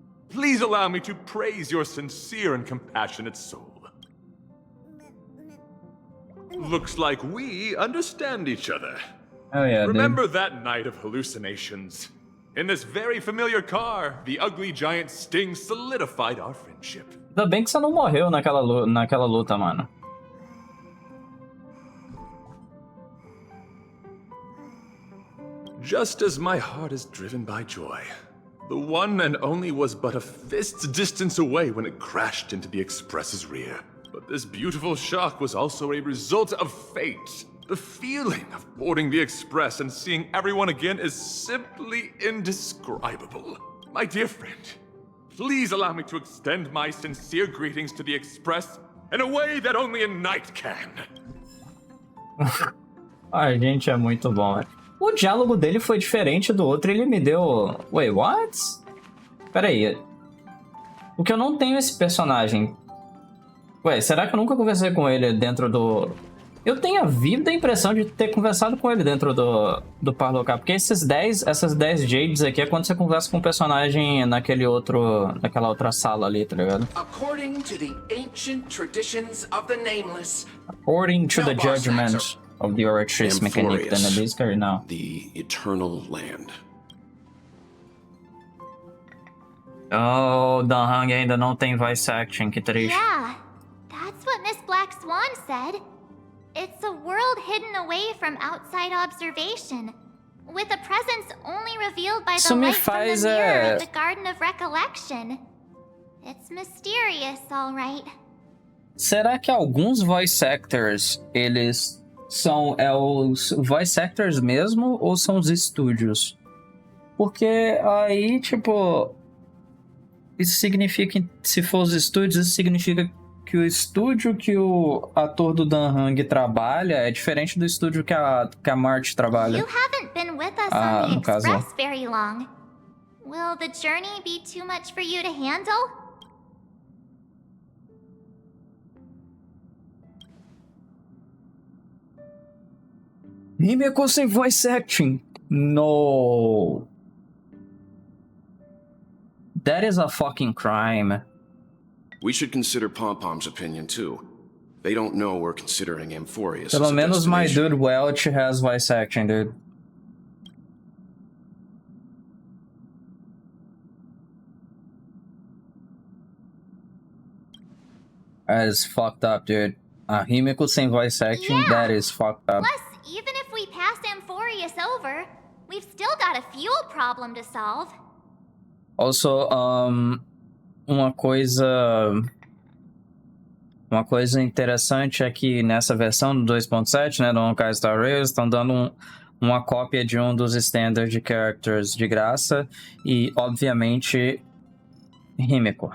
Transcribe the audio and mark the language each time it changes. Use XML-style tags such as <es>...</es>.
<en>Please allow me to praise your sincere and compassionate soul. Looks like we understand each other. Oh yeah, Remember dude. that night of hallucinations? In this very familiar car, the ugly giant Sting solidified our friendship.</en> <pt>Ainda bem que você não morreu naquela luta, mano.</pt> <en>Just as my heart is driven by joy, the one and only was but a fist's distance away when it crashed into the Express's rear. But this beautiful shock was also a result of fate. The feeling of boarding the Express and seeing everyone again is simply indescribable. My dear friend, please allow me to extend my sincere greetings to the Express in a way that only a knight can.</en> <pt>Ai, gente, é muito bom, né? O diálogo dele foi diferente do outro, ele me deu...</pt> <en>Wait, what?</en> <pt>Pera aí. O que eu não tenho esse personagem... Ué, será que eu nunca conversei com ele dentro do... Eu tenho a vívida impressão de ter conversado com ele dentro do par local, porque essas 10 Jades aqui é quando você conversa com o personagem naquela outra sala ali, tá ligado?</pt> <en>According to the ancient traditions of the nameless. According to the judgment of the Oratrice Mechanic, then it is carried now. The eternal land.</en> <pt>Oh, Dan Hang ainda não tem voice acting, que triste.</pt> <en>Yeah, that's what Miss Black Swan said. It's a world hidden away from outside observation, with a presence only revealed by the light from the mirror of the Garden of Recollection. It's mysterious, all right.</en> <pt>Será que alguns voice actors, eles são os voice actors mesmo ou são os estúdios? Porque aí, tipo, isso significa que se for os estúdios, isso significa que o estúdio que o ator do Dan Hang trabalha é diferente do estúdio que a Marty trabalha.</pt> <en>You haven't been with us on the Express very long. Will the journey be too much for you to handle?</en> <pt>Himeko sem voice acting.</pt> <en>No. That is a fucking crime. We should consider Pom-Pom's opinion too. They don't know we're considering Amphorius.</en> <pt>Pelo menos</pt> <en>my dude Welch has voice acting, dude. That is fucked up, dude. Himeko sem voice acting, yeah. That is fucked up. Plus, even if we pass Amphorius over, we've still got a fuel problem to solve.</en> <pt>Also, uma coisa interessante é que nessa versão do 2.7, né, do K-Star Rail, estão dando uma cópia de um dos standard characters de graça e, obviamente, Himeko.</pt>